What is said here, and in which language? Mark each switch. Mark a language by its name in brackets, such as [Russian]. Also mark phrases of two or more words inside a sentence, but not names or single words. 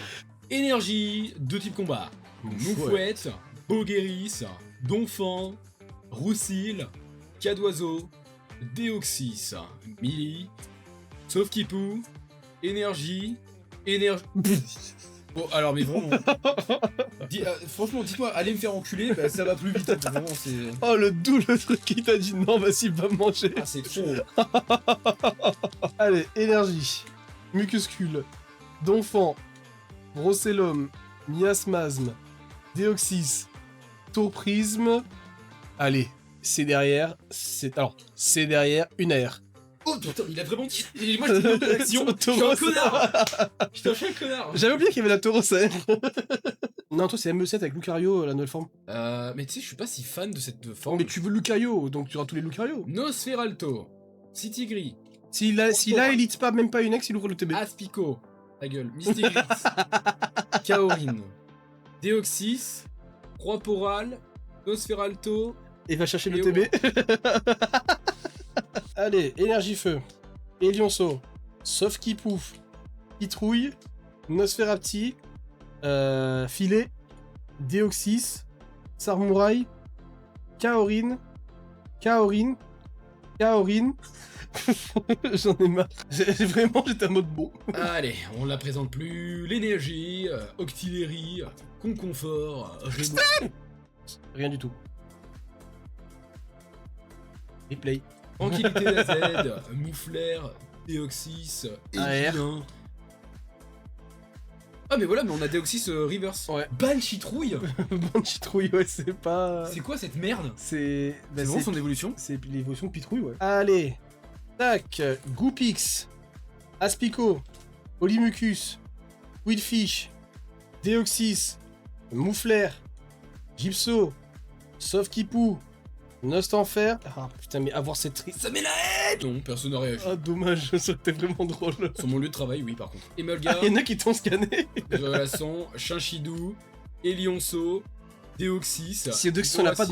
[French] Énergie de type combat. Moufouette, Bogueris, Donphan, Roussil, Cas d'Oiseau, Deoxys, Millie, Sauf Kipou, Énergie. Bon, alors, mais vraiment. Franchement, dites-moi, allez me faire enculer, bah, ça va plus vite. Vraiment, c'est. Oh, le truc qui t'a dit non, vas-y, va me manger. Ah, c'est trop. Allez, énergie. Mucuscule. Donphan. Brossellum. Miasmasme. Déoxys. Tourprisme. Allez, c'est derrière. C'est derrière une aire. Oh putain, il a vraiment dit. Et moi, j'étais dans l'action. Je suis un connard. Putain, je suis un connard. J'avais oublié qu'il y avait la Tauros à air. Non, toi, c'est ME7 avec Lucario, la nouvelle forme. Mais tu sais, je suis pas si fan de cette Oh, forme. mais tu veux Lucario, donc tu auras tous les Lucario. Nosferalto, Citigris, S'il a Elite pas, même pas une ex, il ouvre le TB. Aspico, ta gueule, Mystic Grix, Kaorin, Deoxys, Croix-Poral, Nosferalto. Et va chercher le Et TB. Allez, énergie feu. Elionceau. Sauf qui pouf. Pitrouille. Nosferapti. Filet. Déoxys. Sarmouraï. Kaorin. J'en ai marre. Vraiment, j'étais en mode bon. Allez, on la présente plus. L'énergie, Octillerie, Conconfort, Raymond. Rien du tout. Replay. Tranquillité d'AZ, Mouflair, Deoxys, AR. Évidin. Ah mais voilà, mais on a Deoxys Reverse. Ouais. Banshee-Trouille. Bon citrouille, ouais, c'est pas... C'est quoi cette merde? C'est... C'est vraiment son évolution? C'est l'évolution de Pitrouille, ouais. Allez. Tac. Goupix. Aspico. Polymucus. Willfish. Deoxys. Mouflair. Gypso. Sauf Kipou. Nostanfer. Ah putain, mais avoir cette tri... Ça met la haine. Non, personne n'a réagi. Ah dommage, ça c'était vraiment drôle. Sur mon lieu de travail, oui, par contre. Ah, Emolga, il y en a qui t'ont scanné. Relaçon, Chinchidou, Elionceau, Deoxys. Si deux qui sont là pas dans